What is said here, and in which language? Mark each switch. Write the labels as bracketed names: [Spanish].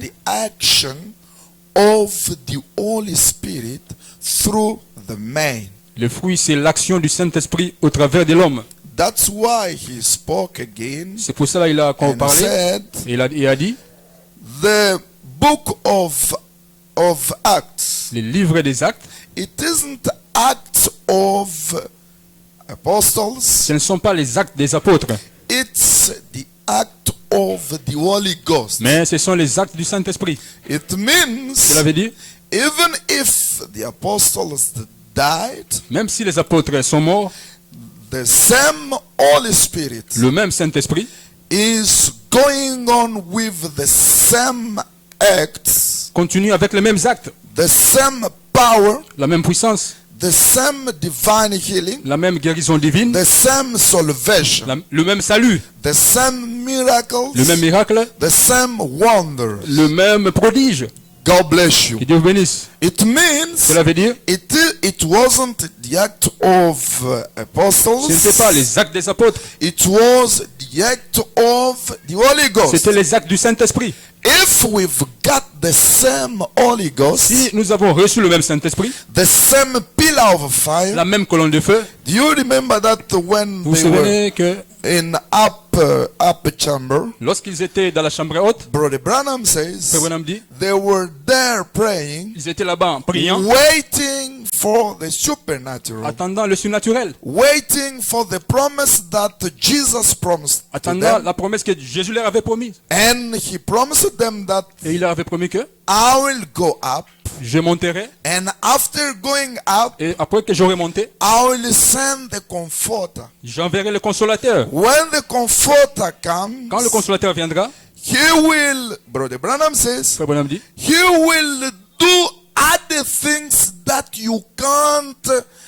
[English] the action of the Holy Spirit through the man. [French] les fruits, c'est l'action du Saint-Esprit au travers de l'homme. [English] That's why he spoke again [French] C'est pour cela qu'il a encore [English] and [French] parlé. [English] said, [French] Et il a dit, [English] the book of Acts, [French] les livres des actes, [English] it isn't Acts of Apostles, [French] ce ne sont pas les actes des apôtres, [English] it's the act of the Holy Ghost. [French] mais ce sont les actes du Saint-Esprit. [English] It means [French] Cela veut dire, [English] even if the apostles died, [French] même si les apôtres sont morts, [English] the same Holy Spirit [French] le même Saint-Esprit [English] is going on with the same acts, [French] continue avec les mêmes actes, [English] the same power, [French] la même puissance, [English] the same divine healing, [French] la même guérison divine, [English] the same salvation, [French] le même salut, [English] the same miracles, [French] le même miracle, [English] the same wonders. [French] le même prodige. [English] God bless you. [French] Que Dieu vous bénisse. [English] It means [French] Cela veut dire, [English] it wasn't the act of apostles. [French] ce n'était pas les actes des apôtres, [English] It was the act of the Holy Ghost. [French] c'était les actes du Saint-Esprit. [English] If we've got the same Holy Ghost, [French] Si nous avons reçu le même Saint-Esprit, [English] the same pillar of fire, [French] la même colonne de feu, [English] do you remember that when [French] vous vous [English] they were [French] souvenez que [English] in upper chamber, [French] lorsqu'ils étaient dans la chambre haute, [English] Brother Branham says, [French] Frère Branham dit, [English] they were there praying, [French] ils étaient là-bas en priant, [English] waiting for the supernatural, [French] attendant le surnaturel, [English] waiting for the promise that Jesus promised to [French] attendant [English] them. [French] la promesse que Jésus leur avait promise. [English] And he promised them that [French] Et il leur avait promis que [English] I will go up, [French] je monterai, [English] and after going up, [French] et après que j'aurai monté, [English] I will send the Comforter. [French] j'enverrai le consolateur. [English] When the Comforter comes, [French] Quand le consolateur viendra, [English] he will, Brother Branham says, [French] Frère Branham dit, [English] he will do other things that you can't